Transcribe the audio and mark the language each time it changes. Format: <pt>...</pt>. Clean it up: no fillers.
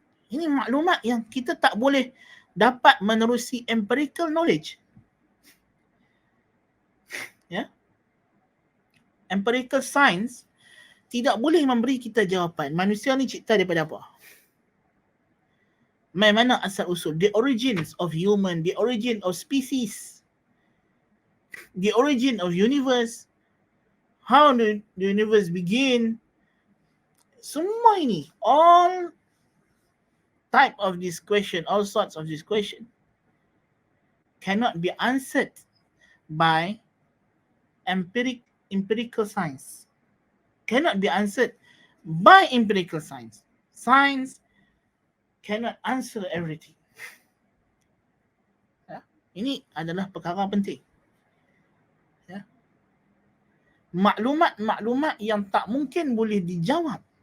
<ms>Ini maklumat yang kita tak boleh dapat menerusi empirical knowledge. Ya. Empirical science tidak boleh memberi kita jawapan manusia ni cipta daripada apa. Mana asal usul,</ms> <en>the origins of human, the origin of species, the origin of universe, how the universe begin.</en> <ms>Semua ini,</ms> <en>all type of this question, all sorts of this question cannot be answered by empirical science. Cannot be answered by empirical science. Science cannot answer everything. Ya?</en> <ms>Ini adalah perkara penting. Maklumat-maklumat yang tak mungkin boleh dijawab</ms>